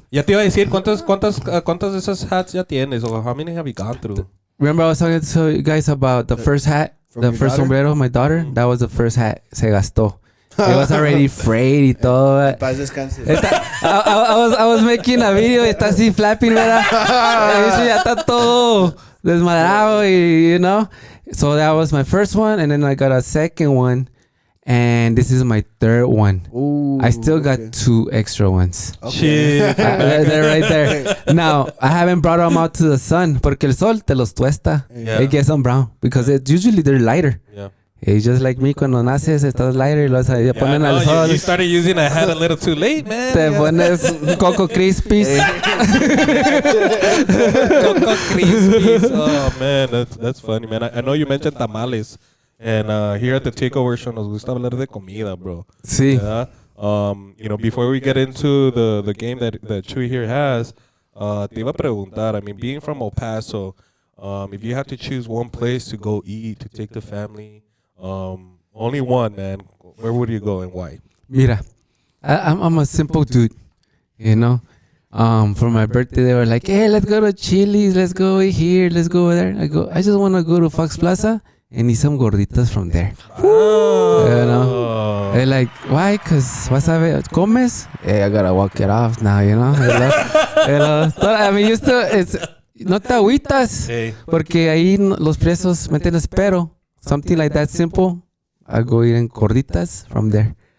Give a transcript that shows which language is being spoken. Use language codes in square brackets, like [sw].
[es] Ya te iba a decir, ¿cuántas de esas hats ya tienes? [en] Or how many have you gone through? Remember I was talking to you guys about the first hat, the first sombrero of my daughter? That was the first hat. [es] Se gastó. [en] It was already frayed [es] y todo. Paz descanse. [en] I was making a video, [es] está así [en] flapping, [es] ¿verdad? Eso ya está todo desmadrado, [en] you know? So that was my first one, and then I got a second one, and this is my third one. Ooh, I still got 2 extra ones. Okay. They're right there. Now, I haven't brought them out to the sun, [es] porque el sol te los tuesta. [en] Yeah. It gets them brown, because usually they're lighter. Yeah. It's just like me, [es] cuando naces, estás al aire y lo [en] Yeah, [es] ponen [en] no, [es] al sol. [en] you started using a hat a little too late, man. [es] Te pones Coco Crispies. Coco Krispies. [en] Oh man, that's funny, man. I know you mentioned tamales, and here at the Takeover Show [es] nos gusta hablar de comida, bro. Sí. [en] Yeah. Before we get into the game that Chuy here has, [es] te iba a preguntar. [en] I mean, being from El Paso, if you had to choose one place to go eat to take the family, only one, man, where would you go and why? Mira, I'm a simple dude, you know. For my birthday, they were like, "Hey, let's go to Chili's, let's go here, let's go there." I just want to go to Fox Plaza and eat some gorditas from there. Oh. You know, they're like, "Why? Cause [es] vas a ver, comes? [en] Hey, I gotta walk it off now, you know." I mean, it's [es] no te agüitas, [en] Hey. [es] porque ahí los precios, ¿me entiendes? [en] Pero something like that simple, I go eat in gorditas from there.